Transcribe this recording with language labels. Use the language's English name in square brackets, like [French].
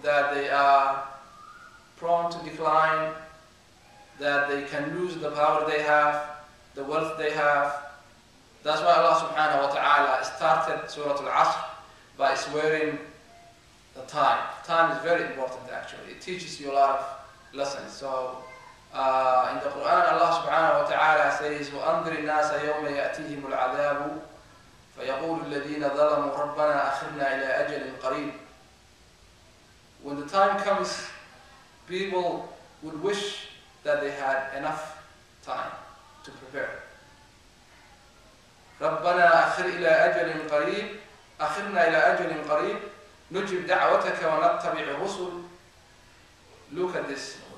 [English] that they are prone to decline, that they can lose the power they have, the wealth they have. That's why Allah subhanahu wa ta'ala started Suratul Asr by swearing the time. Time is very important actually. It teaches you a lot of lessons. So in the Quran, Allah subhanahu wa ta'ala says, [Arabic] وَأَنذِرِ النَّاسَ يَوْمَ يَأْتِيهِمُ الْعَذَابُ فَيَقُولُ الَّذِينَ ظَلَمُوا رَبَّنَا أَخِرْنَا إِلَىٰ أَجَلٍ قَرِيبٍ. [English] When the time comes, people would wish that they had enough time to prepare. [Arabic] رَبَّنَا أَخِرْ إِلَىٰ أَجَلٍ قَرِيبٍ أَخِرْنَا إِلَىٰ أَجَلٍ قَرِيبٍ نُجِبْ دَعْوَتَكَ وَنَتَّبِعْ الرُّسُلَ. [English] Look at this.